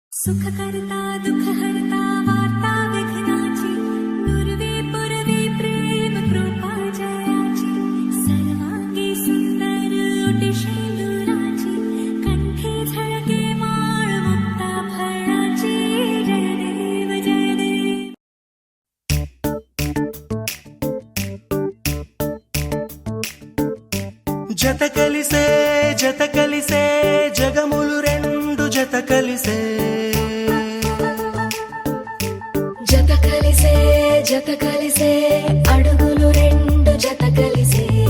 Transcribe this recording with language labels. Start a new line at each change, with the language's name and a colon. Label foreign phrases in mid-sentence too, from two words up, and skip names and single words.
Marathi: सुखकर्ता दुःखहर्ता वार्ता विघ्नाची नुरवी पुरवी प्रेम कृपा जयाची सर्वांगी सुंदर ओटी शेंदुराची कंठी झळके माळ मुक्ता फळाची जय देव जय देव
Telugu: జత కలిసే జగములు రెండు జత కలిసే అడుగులు రెండు జత కలిసే